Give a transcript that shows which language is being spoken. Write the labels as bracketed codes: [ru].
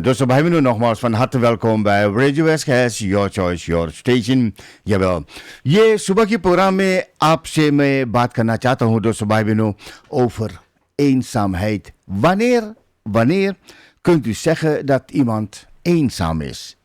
[nl] Dus bij me nogmaals van harte welkom bij Radio SKS, Your Choice, Your Station. Jawel. [hi] ये सुबह के programme में आपसे मैं बात करना चाहता हूँ दोस्तों भाई बहनों [nl] over eenzaamheid. Wanneer kunt u zeggen dat iemand eenzaam is?